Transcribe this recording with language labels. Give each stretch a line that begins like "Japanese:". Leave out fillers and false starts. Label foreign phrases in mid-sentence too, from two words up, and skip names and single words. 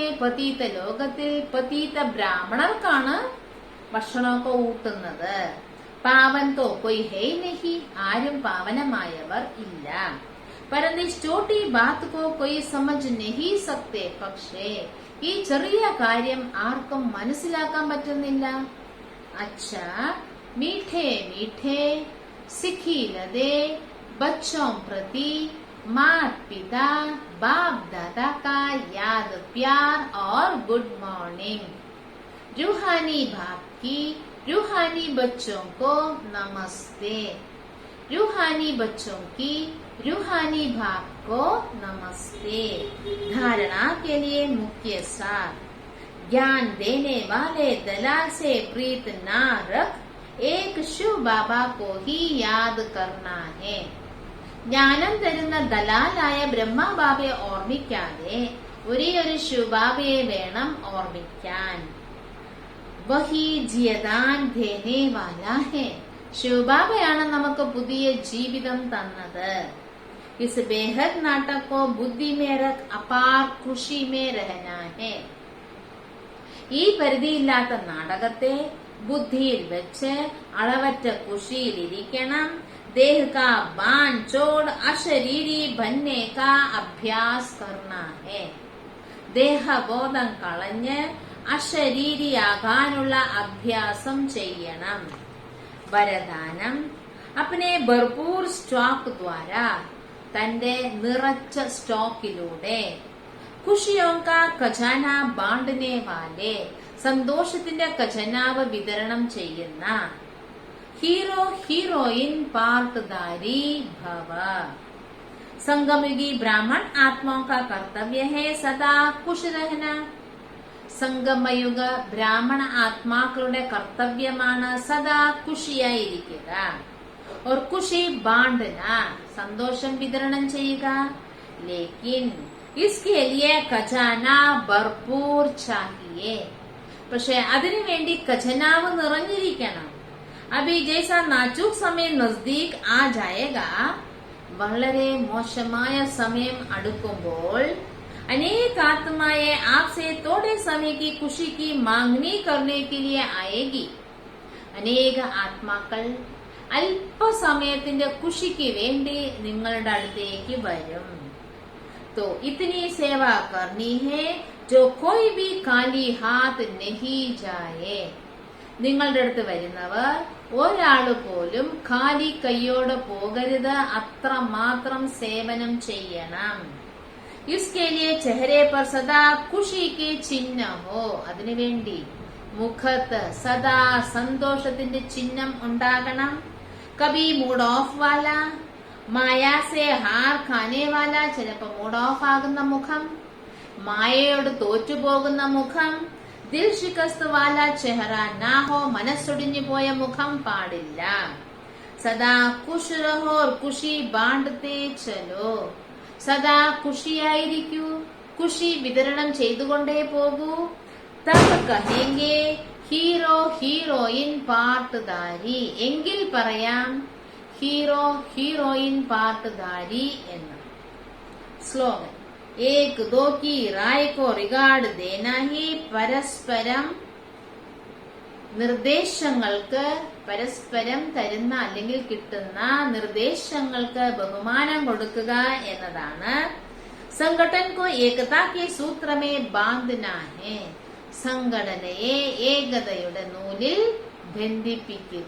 Malayalam: പതീത ലോകത്തിൽ പതീത ബ്രാഹ്മണർക്കാണ് ഭക്ഷണമൊക്കെ ഊട്ടുന്നത്.
Hindi: पावन तो कोई है नहीं.
Malayalam: ആരും പാവനമായവർ ഇല്ല.
Hindi: परन्तु इस छोटी बात को कोई समझ नहीं सकते.
Malayalam: പക്ഷേ ഈ ചെറിയ കാര്യം ആർക്കും മനസ്സിലാക്കാൻ പറ്റുന്നില്ല.
Hindi: अच्छा मीठे मीठे सिखिलदे बच्चों प्रति माता पिता बाप दादा का याद प्यार और
English: good morning.
Hindi: रूहानी बाप की रूहानी बच्चों को नमस्ते. रूहानी बच्चों की रूहानी बाप को नमस्ते. धारणा के लिए मुख्य सार. ज्ञान देने वाले दलाल से प्रीत ना रख. एक शिव बाबा को ही याद करना है.
Malayalam: ജ്ഞാനം തരുന്ന ദലാലായ ബ്രഹ്മബാബയെ ഓർമ്മിക്കാതെ ഒരേ ഒരു ശിവബാബയെ വേണം ഓർമ്മിക്കാൻ.
Hindi: वही जियदान देने वाला है.
Malayalam: ശിവബാബയാണ് നമുക്ക് പുതിയ ജീവിതം തന്നത്.
Hindi: इस बेहद नाटक को बुद्धि में रख अपार खुशी में रहना है.
Malayalam: ഈ പരിധിയില്ലാത്ത നാടകത്തെ ബുദ്ധിയിൽ വെച്ച് അളവറ്റ ഖുഷിയിലിരിക്കണം.
Hindi: देह का बांध छोड़ अशरीरी बनने का अभ्यास करना है.
Malayalam: ദേഹബോധം കളഞ്ഞ് അശരീരിയാകാനുള്ള അഭ്യാസം ചെയ്യണം. വരദാനം.
Hindi: अपने भरपूर स्टॉक द्वारा.
Malayalam: തന്റെ നിറച്ച സ്റ്റോക്കിലൂടെ
Hindi: खुशियों का खजाना बांटने वाले.
Malayalam: സന്തോഷത്തിന്റെ ഖജനാവ് വിതരണം ചെയ്യുന്ന
Hindi: हीरो हीरोइन पार्टदारी भव. संगमयुगी ब्राह्मण आत्माओं का कर्तव्य है सदा खुश रहना.
Malayalam: സംഗമയുഗ ബ്രാഹ്മണ ആത്മാക്കളുടെ കർത്തവ്യമാണ് സദാ ഖുഷിയായിരിക്കുക.
Hindi: और खुशी बांटना.
Malayalam: സന്തോഷം വിതരണം ചെയ്യുക.
Hindi: लेकिन इसके लिए खजाना भरपूर चाहिए.
Malayalam: പക്ഷെ അതിനുവേണ്ടി ഖജനാവ് നിറഞ്ഞിരിക്കണം.
Hindi: अभी जैसा नाजुक समय नजदीक आ जाएगा.
Malayalam: വളരെ മോശമായ സമയം അടുക്കുമ്പോൾ
Hindi: अनेक आत्माएं आपसे थोड़े समय की खुशी की मांगनी करने के लिए आएगी.
Malayalam: अनेक ആത്മാക്കൾ അല്പസമയത്തിന്റെ ഖുഷിക്ക് വേണ്ടി നിങ്ങളുടെ അടുത്തേക്ക് വരും.
Hindi: तो इतनी सेवा करनी है जो कोई भी खाली हाथ नहीं जाए.
Malayalam: നിങ്ങളുടെ അടുത്ത് വരുന്നവർ ഒരാള് പോലും ഖാലി കൈയോടെ പോകരുത്. അത്ര മാത്രം സേവനം ചെയ്യണം.
Hindi: इसके लिए चेहरे पर सदा खुशी के चिन्ह हो.
Malayalam: അതിനുവേണ്ടി മുഖത്ത് സദാ സന്തോഷത്തിന്റെ ചിഹ്നം ഉണ്ടാകണം.
Hindi: कभी मूड ऑफ वाला, माया से हार खाने वाला.
Malayalam: ചിലപ്പോ മൂഡ് ഓഫ് ആകുന്ന മുഖം, മായയോട് തോറ്റുപോകുന്ന മുഖം.
Hindi: दिल शिकस्त वाला चेहरा ना हो.
Malayalam: മനസ്സൊടിഞ്ഞു പോയ മുഖം പാടില്ല.
Hindi: सदा खुश रहो और खुशी बांटते चलो.
Malayalam: സദാ ഖുഷിയായിരിക്കൂ. ഖുഷി വിതരണം ചെയ്തുകൊണ്ടേ പോകൂ.
Hindi: तब कहेंगे हीरो हीरोइन पार्टदारी.
Malayalam: എങ്കിൽ പറയാം ഹീറോ ഹീറോയിൻ പാർട്ട്ദാരി എന്ന്. സ്ലോഗൻ.
Hindi: एक दो की राय को रिगार्ड देना ही.
Malayalam: പരസ്പരം നിർദ്ദേശങ്ങൾക്ക് പരസ്പരം തരുന്ന അല്ലെങ്കിൽ കിട്ടുന്ന നിർദ്ദേശങ്ങൾക്ക് ബഹുമാനം കൊടുക്കുക എന്നതാണ്
Hindi: संगठन को एकता के सूत्र में बांधना है.
Malayalam: സംഘടനയെ ഏകതയുടെ നൂലിൽ ബന്ധിപ്പിക്കുക.